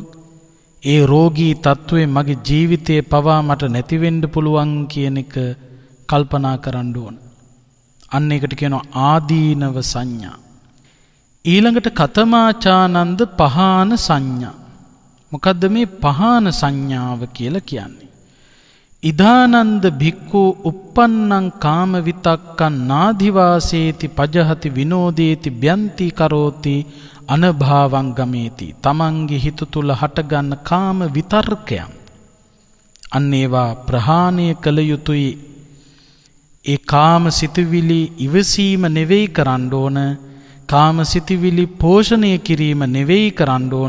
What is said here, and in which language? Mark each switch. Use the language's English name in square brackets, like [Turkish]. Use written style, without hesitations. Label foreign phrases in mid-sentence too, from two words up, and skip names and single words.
[Sinhala] ඒ රෝගී තත්වයේ මගේ ජීවිතයේ පවා මට නැති වෙන්න පුළුවන් කියන එක කල්පනා කරන්න ඕන. අන්න ඒකට කියනවා ආදීනව සංඥා. [Pali] ඊළඟට කතමාචානන්ද පහාන සංඥා. [Sinhala] මොකද්ද මේ පහාන සංඥාව කියලා කියන්නේ? [Pali] ඉදානන්ද භික්ඛු uppannං කාම විතක්කං නාධිවාසේති පජහති විනෝදේති බ්‍යන්ති කරෝති අනභාවං ගමේති. [Sinhala] තමන්ගේ හිත තුල හටගන්න කාම විතර්කයන් අන්න ඒවා ප්‍රහාණය කළ යුතුයි. ඒ කාම සිතුවිලි ඉවසීම නෙවෙයි කරන්න ඕන. කාම සිතුවිලි පෝෂණය කිරීම නෙවෙයි කරන්න ඕන.